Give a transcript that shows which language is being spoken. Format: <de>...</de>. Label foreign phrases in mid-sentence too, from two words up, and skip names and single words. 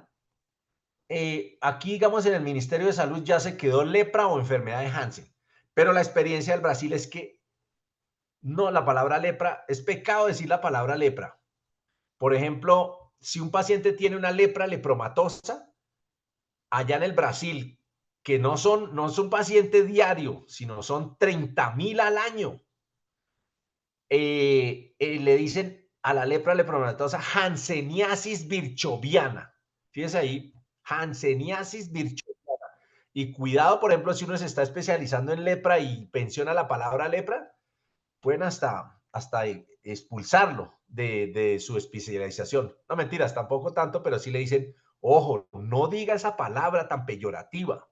<es>Aquí, digamos, en el Ministerio de Salud ya se quedó lepra o enfermedad de Hansen, pero la experiencia del Brasil es que no, la palabra lepra, es pecado decir la palabra lepra. Por ejemplo, si un paciente tiene una lepra lepromatosa, allá en el Brasil, que no son pacientes diarios, sino son 30.000 al año, le dicen a la lepra lepromatosa</es> <pt>Hanseníasis virchoviana.</pt> <es>Fíjense ahí,</es> <pt>Hanseníasis virchoviana.</pt> <es>Y cuidado, por ejemplo, si uno se está especializando en lepra y pensiona la palabra lepra, pueden hasta expulsarlo de su especialización. No, mentiras, tampoco tanto, pero sí le dicen, ojo, no diga esa palabra tan peyorativa.</es>